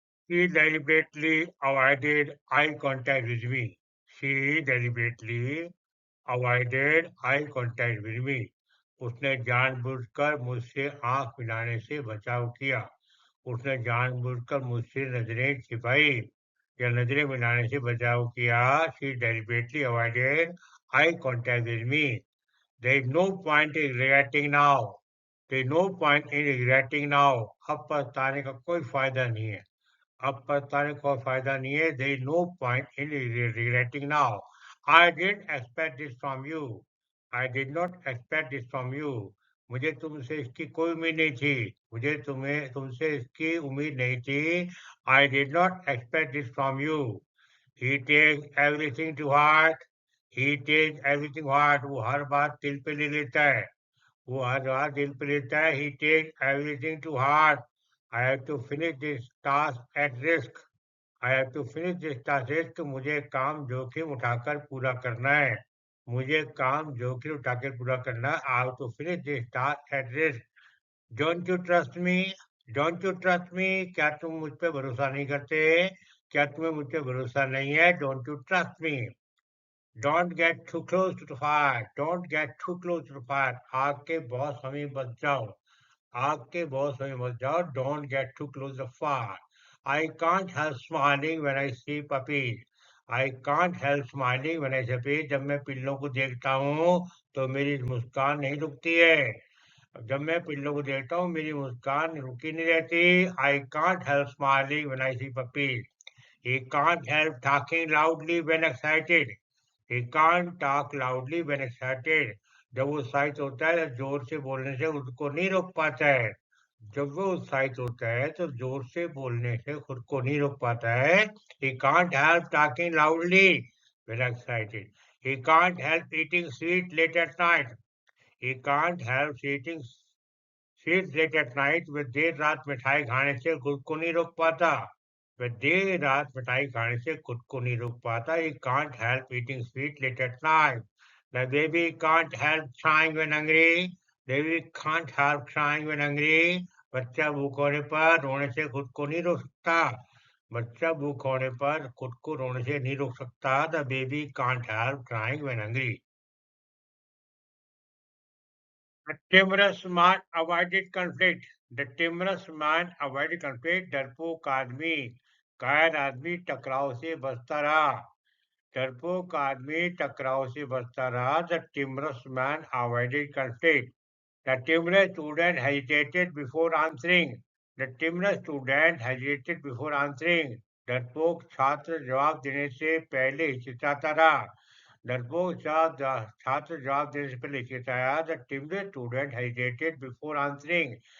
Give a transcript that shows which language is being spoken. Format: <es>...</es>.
<en>She deliberately avoided eye contact with me. She deliberately avoided eye contact with me.</en> <hi>उसने जानबूझकर मुझसे आंख मिलाने से बचाव किया. उसने जानबूझकर मुझसे नजरें छिपाई या नजरें मिलाने से बचाव किया.</hi> <en>She deliberately avoided eye contact with me. There is no point in regretting now. There is no point in regretting now.</en> <hi>अब पछताने का कोई फायदा नहीं है. अब पछताने का कोई फायदा नहीं है.</hi> <en>There is no point in regretting now. I didn't expect this from you. I did not expect this from you.</en> <hi>मुझे तुमसे इसकी कोई उम्मीद नहीं थी. मुझे तुमसे इसकी उम्मीद नहीं थी.</hi> <en>I did not expect this from you. He takes everything to heart. He takes everything to heart.</en> <hi>वो हर बात दिल पे ले लेता है. वो हर बात दिल पे लेता है.</hi> <en>He takes everything to heart. I have to finish this task at risk. I have to finish this task at risk.</en> <hi>मुझे काम जोखिम उठाकर पूरा करना है. मुझे काम जोखिम उठाकर पूरा करना है.</hi> <en>I have to finish this task at risk. Don't you trust me? Don't you trust me?</en> <hi>क्या तुम मुझ पे भरोसा नहीं करते? क्या तुम्हें मुझ पे भरोसा नहीं है?</hi> <en>Don't you trust me? Don't get too close to the fire. Don't get too close to the fire.</en> <hi>आग के बहुत समीप मत जाओ. आग के बहुत समीप मत जाओ.</hi> <en>Don't get too close to the fire. I can't help smiling when I see puppies. I can't help smiling when I see puppies.</en> <hi>जब मैं पिल्लों को देखता हूँ तो मेरी मुस्कान नहीं रुकती है. जब मैं पिल्लों को देखता हूँ मेरी मुस्कान रुकी नहीं रहती.</hi> <en>I can't help smiling when I see puppies. He can't help talking loudly when excited. He can't talk loudly when excited.</en> <hi>जब वो उत्साहित होता है तो जोर से बोलने से उसको नहीं रोक पाता है. जब वो उत्साहित होता है तो जोर से बोलने से खुद को नहीं रोक पाता है.</hi> <en>He can't help talking loudly when excited. He can't help eating sweet late at night. He can't help eating sweet late at night.</en> <hi>वह देर रात मिठाई खाने से खुद को नहीं रोक पाता. वह देर रात मिठाई खाने से खुद को नहीं रोक पाता.</hi> <en>He can't help eating sweet late at night. The baby can't help crying when hungry. Baby can't help crying when hungry.</en> <hi>बच्चा भूख होने पर रोने से खुद को नहीं रोक सकता. बच्चा भूख होने पर खुद को रोने से नहीं रोक सकता.</hi> <en>The baby can't help crying when hungry. The timorous man avoided conflict. The timorous man avoided conflict.</en> <hi>डरपोक आदमी कायर आदमी टकराव से बचता रहा. डरपोक आदमी टकराव से बचता रहा.</hi> <en>The timorous man avoided conflict. The timorous student hesitated before answering. The timorous student hesitated before answering.</en> <hi>डरपोक छात्र जवाब देने से पहले हिचकिचाता रहा. डरपोक छात्र जवाब देने से पहले हिचकिचाया.</hi> <en>The timorous student hesitated before answering.</en>